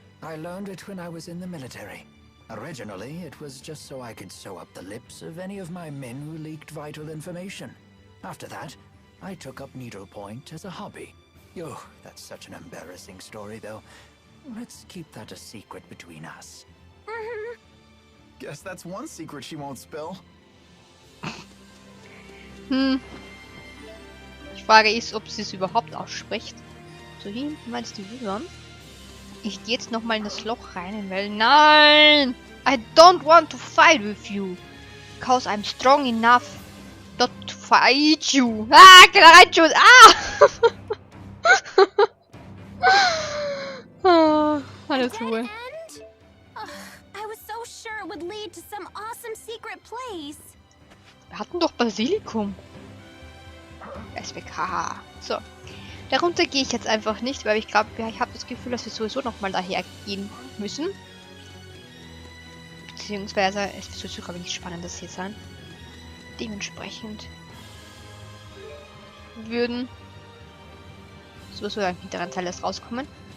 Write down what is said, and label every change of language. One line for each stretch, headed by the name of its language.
English: I learned it when I was in the military. Originally, it was just so I could sew up the lips of any of my men who leaked vital information. After that, I took up needlepoint as a hobby. Oh, that's such an embarrassing story, though. Let's keep that a secret between us. Guess that's one secret she won't spill.
German: Die Frage ist, ob sie es überhaupt ausspricht. So, hier hinten meinst du Wyvern? Ich gehe jetzt nochmal in das Loch rein, weil nein!
English: I don't want to fight with you. Because I'm strong enough not to fight you.
German: Ah, geh da rein, Jyde! Ah! Alles Ruhe.
English: I was so sure it would lead to some awesome secret place.
German: Wir hatten doch Basilikum. SWK. So. Darunter gehe ich jetzt einfach nicht, weil ich glaube, ich habe das Gefühl, dass wir sowieso nochmal daher gehen müssen. Beziehungsweise, es wird sowieso, glaube ich, nicht spannend, das hier sein. Dementsprechend würden sowieso im hinteren Teil erst rauskommen.